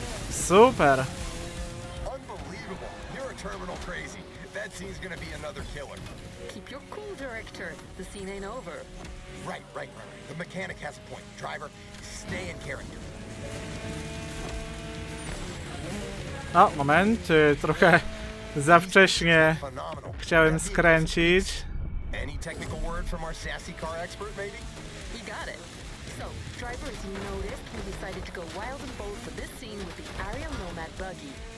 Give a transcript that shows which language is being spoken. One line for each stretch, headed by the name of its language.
Polish: Super.
English: Unbelievable. You're a terminal crazy. That scene's gonna be another killer. Keep your cool, director. The scene ain't over. Right. The mechanic has a point. Driver, stay in character.
Polish: O, moment, trochę za wcześnie
English: Phenomenal.
Polish: chciałem skręcić.
English: Any technical word from our sassy car expert, maybe? You got it. So, driver, as you noticed, we decided to go wild and bold for this scene with the Ariel Nomad buggy.